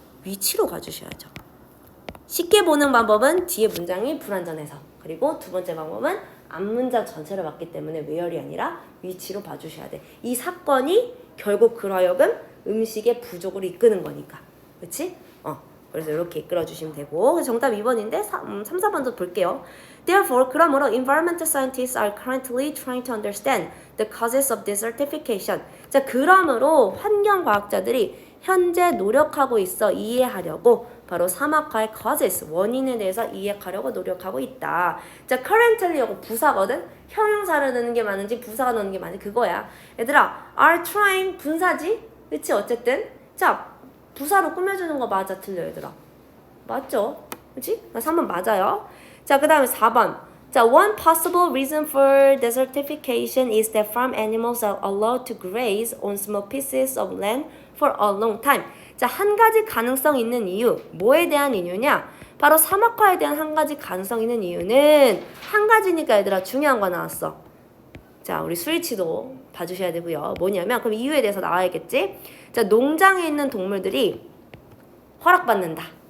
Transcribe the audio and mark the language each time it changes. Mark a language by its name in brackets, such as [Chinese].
[Korean] 위치로 가주셔야죠. 쉽게 보는 방법은 뒤에 문장이 불완전해서, 그리고 두 번째 방법은 앞문장 전체를 봤기 때문에 where이 아니라 위치로 봐주셔야 돼. 이 사건이 결국 그러하여금 음식의 부족을 이끄는 거니까. 그치? 그래서 이렇게 이끌어주시면 되고. 정답 2번인데 3, 4번도 볼게요. [English] Therefore, [Korean] 그러므로 [English] environmental scientists are currently trying to understand the causes of desertification. [Korean] 자, 그러므로 환경과학자들이 현재 노력하고 있어 이해하려고 바로 사막화의 causes, 원인에 대해서 이해하려고 노력하고 있다. 자, currently 이거 부사거든? 형용사를 넣는 게 맞는지 부사가 넣는 게 맞는지 그거야. 얘들아, are trying 분사지? 그치? 어쨌든. 자, 부사로 꾸며주는 거 맞아? 틀려 얘들아? 맞죠? 그치? 3번 맞아요. 자, 그 다음에 4번. [English] 자, one possible reason for desertification is that farm animals are allowed to graze on small pieces of land for a long time. [Korean] 자, 한 가지 가능성 있는 이유. 뭐에 대한 이유냐? 바로 사막화에 대한 한 가지 가능성 있는 이유는 한 가지니까 얘들아 중요한 거 나왔어. 자, 우리 스위치도 봐주셔야 되고요. 뭐냐면 그럼 이유에 대해서 나와야겠지? 자, 농장에 있는 동물들이 허락받는다.